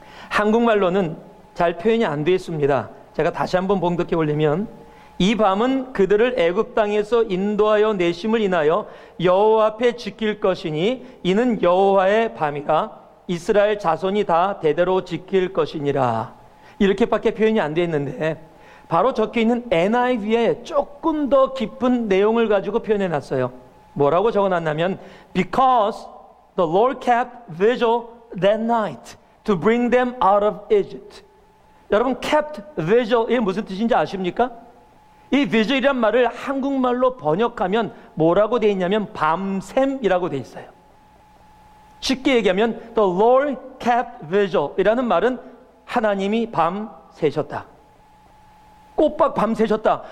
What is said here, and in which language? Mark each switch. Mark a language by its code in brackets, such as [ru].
[ko] 한국말로는 잘 표현이 안 되어 있습니다. 제가 다시 한번 봉독해 올리면, 이 밤은 그들을 애굽 땅에서 인도하여 내심을 인하여 여호와 앞에 지킬 것이니 이는 여호와의 밤이라 이스라엘 자손이 다 대대로 지킬 것이니라. 이렇게밖에 표현이 안 되어 있는데, 바로 적혀있는 NIV에 조금 더 깊은 내용을 가지고 표현해 놨어요. 뭐라고 적어놨냐면 [en] Because the Lord kept vigil that night to bring them out of Egypt. [ko] 여러분, kept vigil 이게 무슨 뜻인지 아십니까? 이 vigil이란 말을 한국말로 번역하면 뭐라고 되어 있냐면 밤샘이라고 되어 있어요. 쉽게 얘기하면 [en] The Lord kept vigil [ko] 이라는 말은 하나님이 밤 새셨다, 꼬박 밤새셨다.